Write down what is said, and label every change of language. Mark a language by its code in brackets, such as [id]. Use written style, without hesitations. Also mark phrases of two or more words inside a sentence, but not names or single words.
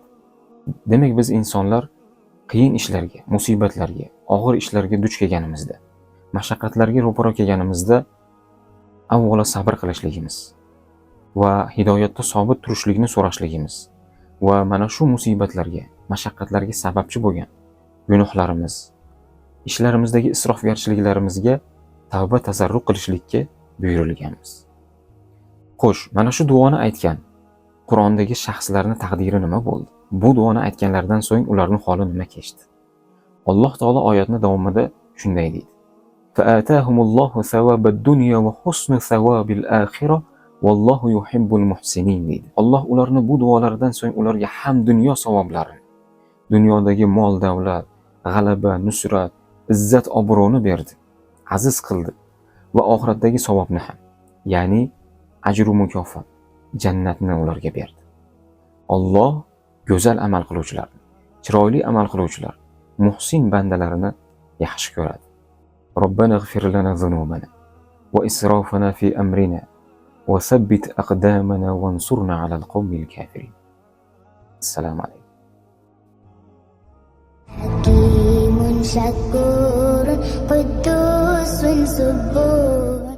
[uz] Demak, biz insonlar qiyin ishlarga, musibatlarga, og'ir ishlarga duch kelganimizda, mashaqqatlarga ro'para kelganimizda avvalo sabr qilishligimiz va hidoyatda sobit turishlikni so'rashligimiz va mana shu musibatlarga, mashaqqatlarga sababchi bo'lgan gunohlarimiz, ishlarimizdagi isrofgarchiliklarimizga tavba tazarruq qilishlikka buyurilganmiz. Xo'sh, mana shu duoni aytgan Qur'ondagi shaxslarning taqdiri nima bo'ldi? Bu duoni aytganlardan so'ng ularning holi nima kechdi? Alloh taolo oyatning davomida shunday deydi: [ar] فآتاهم الله ثواب الدنيا وحسن ثواب الآخرة والله يحب المحسنين deydi. [uz] Alloh ularni bu duolaridan so'ng ularga ham dunyo savoblarini, dunyodagi mol davlat, g'alaba, nusrat, izzat, obro'ni berdi, aziz qildi va oxiratdagi savobni ham, ya'ni ajru mukofot, jannatni ularga berdi. Alloh go'zal amal qiluvchilarni, chiroyli amal qiluvchilar, muhsin bandalarini yaxshi ko'radi. [ar] ربنا اغفر لنا ذنوبنا وإسرافنا في أمرنا وثبت أقدامنا وانصرنا على القوم الكافرين. السلام عليكم. حكيم شكور قدوس سبور